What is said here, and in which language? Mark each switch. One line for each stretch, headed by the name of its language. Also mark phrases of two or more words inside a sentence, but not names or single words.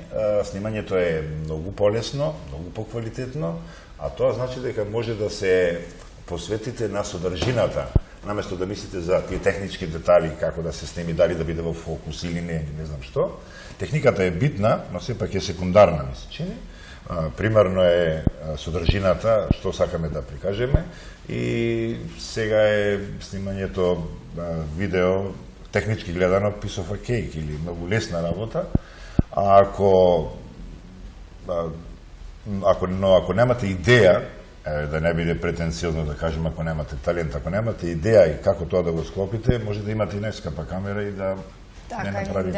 Macedonian: Снимањето е многу полесно, многу поквалитетно, а тоа значи дека може да се посветите на содржината, наместо да мислите за тие технички детали, како да се снеми, дали да биде во фокус или не знам што. Техниката е битна, но сепак е секундарна, ми се чини. Примерно е содржината, што сакаме да прикажеме, и сега е снимањето видео, технички гледано,
English: piece of a cake,
Macedonian: или многу лесна работа. А ако немате идеја, да не биде претенциозно да кажем, ако немате талент, ако немате идеја и како тоа да го склопите, може да имате и најскапа камера и да не направите